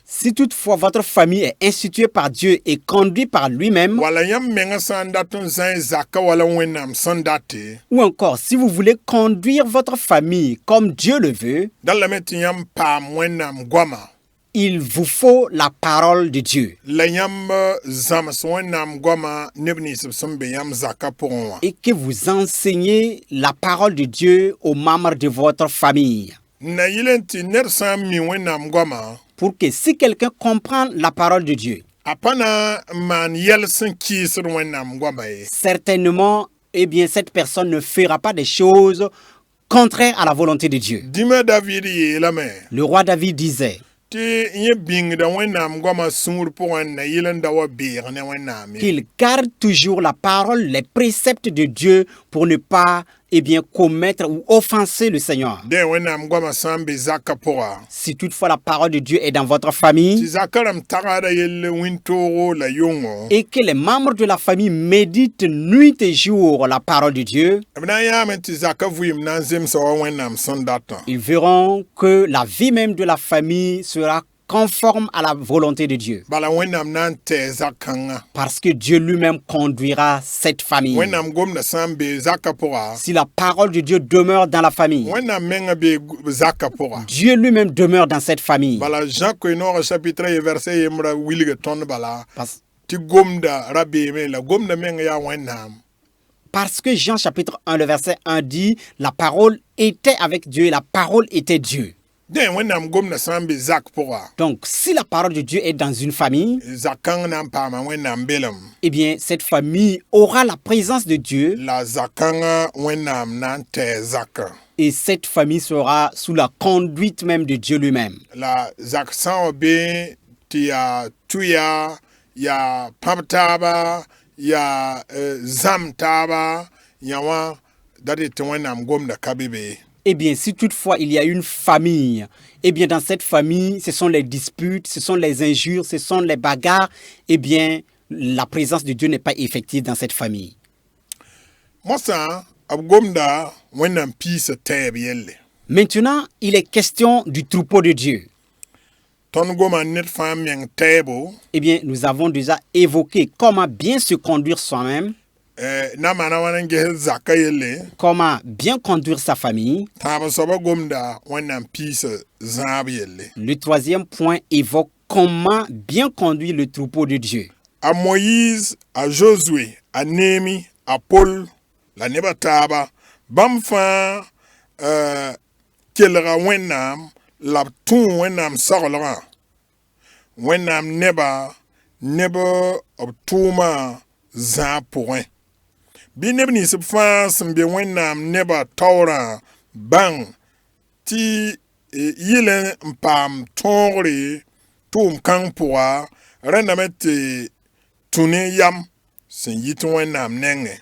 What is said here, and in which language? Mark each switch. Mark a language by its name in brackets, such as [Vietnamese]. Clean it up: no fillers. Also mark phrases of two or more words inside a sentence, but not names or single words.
[French] Si toutefois votre famille est instituée par Dieu et conduite par lui-même, [Mossi] wala yãmb mengã sã n dat n zã y zaka wala wẽnnaam sẽn date [French] ou encore si vous voulez conduire votre famille comme Dieu le veut, [Mossi] dallame tɩ yãmb paam wẽnnaam goama [French] il vous faut la parole de Dieu. [Mossi] la yãmb zãms wẽnnaam goama neb nins b sẽn be yãmb zaka pʋgẽ wã. [French] Et que vous enseignez la parole de Dieu aux membres de votre famille. [Mossi] Na yɩl n tɩ ned sã n mi wẽnnaam goama [French] Pour que si quelqu'un comprend la parole de Dieu, [Mossi] a pa na n maan yɛl sẽn kɩɩsd wẽnnaam goama ye. [French] certainement, eh bien, cette personne ne fera pas des choses contraires à la volonté de Dieu. [Mossi] Dĩmã David yeelame [French] Le roi David disait [Mossi] tɩ yẽ bĩngda wẽnnaam goamã sũur pʋgẽ na yɩl n da wa beeg ne wẽnnaam ye. [French] qu'il garde toujours la parole, les préceptes de Dieu pour ne pas, eh bien, commettre ou offenser le Seigneur. [Mossi] Dẽ wẽnnaam goamã sã n be zaka pʋga [French] Si toutefois la parole de Dieu est dans votre [Mossi] tɩ [French] famille [Mossi] zaka rãmb tagsda yell wĩntoogo la yʋngo [French] et que les membres de la famille méditent nuit et jour la parole de Dieu, [Mossi] b na n yaame tɩ zaka vɩɩm na n zemsa wa wẽnnaam sẽn datã. [French] ils verront que la vie même de la famille sera conforme à la volonté de Dieu. [Mossi] Bala wẽnnaam na n tɛɛ zak-kãngã. [French] Parce que Dieu lui-même conduira cette famille. [Mossi] Wẽnnaam gomda sã n be zaka pʋga [French] Si la parole de Dieu demeure dans la famille, [Mossi] wẽnnaam mengã be zaka pʋga. [French] Dieu lui-même demeure dans cette famille. [Mossi] Bala Jean koe-noogã chapitre ye verset yembra wilga tõnd bala [French] Parce, [Mossi] tɩ gomda ra beeme la gomda meng yaa wẽnnaam. [French] parce que Jean chapitre 1, le verset 1 dit, la parole était avec Dieu et la parole était Dieu. [Mossi] Den wẽnnaam gomda sã n be zak pʋga, [French] Donc, si la parole de Dieu est dans une famille, [Mossi] zak-kãng na n paama wẽnnaam belem, [French] eh bien, cette famille aura la présence de Dieu [Mossi] la zak-kãngã wẽnnaam na n tɛɛ zakã. [French] et cette famille sera sous la conduite même de Dieu lui-même. [Mossi] La zak sã n wa be tɩ yaa tuya, yaa pãb taaba, yaa zãm taaba, yã wã dat tɩ wẽnnaam gomda ka be be. [French] Eh bien, si toutefois il y a une famille, eh bien, dans cette famille, ce sont les disputes, ce sont les injures, ce sont les bagarres, eh bien, la présence de Dieu n'est pas effective dans cette famille. [Mossi] Mosã b gomda wẽnnaam piisã tɛɛb yelle. [French] Maintenant, il est question du troupeau de Dieu. [Mossi] Tõnd goma ned fãa meng tɛɛbo, [French] Eh bien, nous avons déjà évoqué comment bien se conduire soi-même, [Mossi] na maana wãn n ges zakã yelle, [French] comment bien conduire sa famille. [Mossi] tãab soaba gomda wẽnnaam piisã zãab yelle. [French] Le troisième point évoque comment bien conduire le troupeau de Dieu. [Mossi] A Moïse, a Josué, a Némi, a Paul, la neba taaba, bãmb fãa kelga wẽnnaam la b tũu wẽnnaam saglgã. Wẽnnaam neba neb b tʋʋmã zãag pʋgẽ. Bɩ neb nins b fãa sẽn be wẽnnaam neba taoorã bãng tɩ yɩl n paam tõogre tʋʋm kãng pʋga, rẽndame tɩ tũ ne yam sẽn yit wẽnnaam nengẽ.